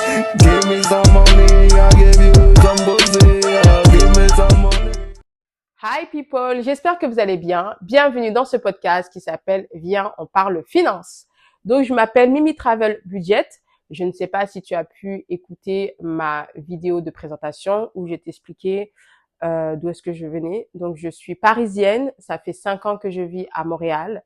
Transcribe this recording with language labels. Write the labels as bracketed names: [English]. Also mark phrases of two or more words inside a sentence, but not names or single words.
[English] Give me some money, I give you some pussy. Give me some money. Hi people, [French] j'espère que vous allez bien. Bienvenue dans ce podcast qui s'appelle Viens, on parle finance. Donc, je m'appelle Mimi Travel Budget. Je ne sais pas si tu as pu écouter ma vidéo de présentation où je t'expliquais d'où est-ce que je venais. Donc, je suis parisienne. Ça fait 5 ans que je vis à Montréal.